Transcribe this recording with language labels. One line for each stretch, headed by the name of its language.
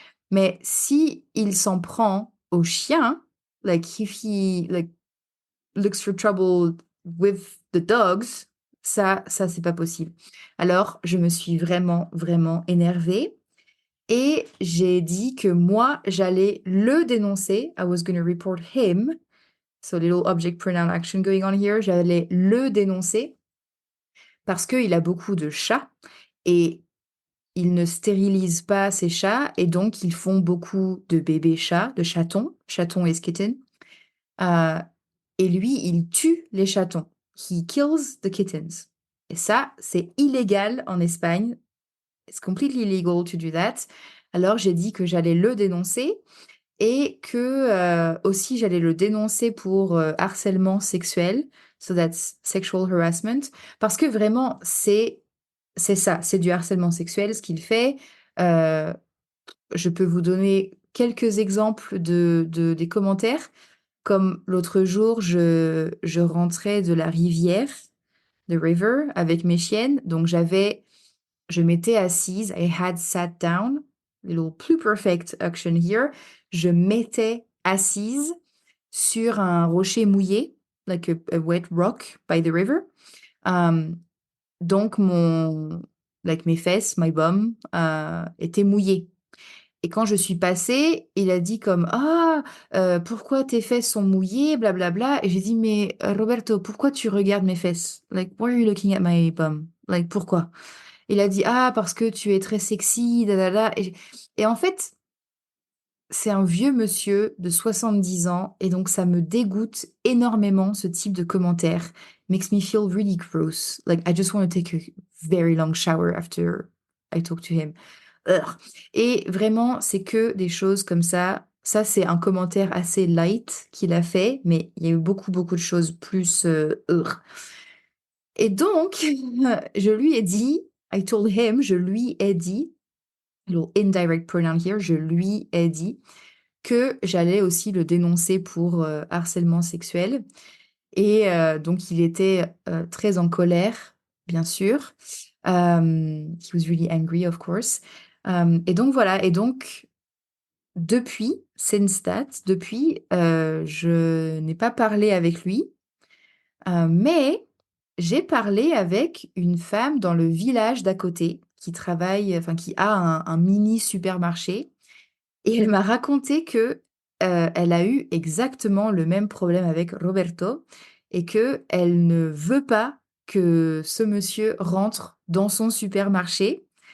French: Mais si il s'en prend au chien,
English: like if he like looks for trouble with the dogs,
French: ça c'est pas possible. Alors je me suis vraiment énervée et j'ai dit que moi j'allais le dénoncer.
English: I was going to report him. So little object pronoun action going on here.
French: J'allais le dénoncer parce qu'il a beaucoup de chats et il ne stérilise pas ses chats et donc ils font beaucoup de bébés chats, de chatons, chaton et kitten. Euh, et lui, il tue les chatons.
English: He kills the kittens.
French: Et ça, c'est illégal en Espagne.
English: It's completely illegal to do that.
French: Alors j'ai dit que j'allais le dénoncer et que aussi j'allais le dénoncer pour harcèlement sexuel.
English: So that's sexual harassment.
French: Parce que vraiment, c'est ça, c'est du harcèlement sexuel ce qu'il fait. Euh, je peux vous donner quelques exemples des commentaires. Comme l'autre jour, je rentrais de la rivière,
English: the river,
French: avec mes chiennes. Donc je m'étais assise,
English: I had sat down, little pluperfect action here.
French: Je m'étais assise sur un rocher mouillé
English: like a wet rock by the river.
French: Hem, donc mes fesses,
English: my bum,
French: étaient mouillées. Et quand je suis passée, il a dit comme: «Ah, pourquoi tes fesses sont mouillées, blablabla», et j'ai dit: «Mais, Roberto, pourquoi tu regardes mes fesses?
English: Like, why are you looking at my bum?
French: Like, pourquoi?» Il a dit: «Ah, parce que tu es très sexy, da da da», et en fait, c'est un vieux monsieur de 70 ans et donc ça me dégoûte énormément ce type de commentaire.
English: Makes me feel really gross. Like, I just want to take a very long shower after I talk to him. Ugh.
French: Et vraiment, c'est que des choses comme ça. Ça, c'est un commentaire assez light qu'il a fait, mais il y a eu beaucoup, beaucoup de choses plus, ugh. Et donc, je lui ai dit,
English: I told him,
French: je lui ai dit,
English: little indirect pronoun here,
French: je lui ai dit que j'allais aussi le dénoncer pour, harcèlement sexuel, et donc il était, très en colère, bien sûr.
English: He was really angry, of course.
French: Et donc voilà, et donc depuis,
English: since that,
French: depuis, je n'ai pas parlé avec lui, mais j'ai parlé avec une femme dans le village d'à côté qui travaille, enfin qui a un mini supermarché, et elle m'a raconté que, elle a eu exactement le même problème avec Roberto et que elle ne veut pas que ce monsieur rentre dans son supermarché.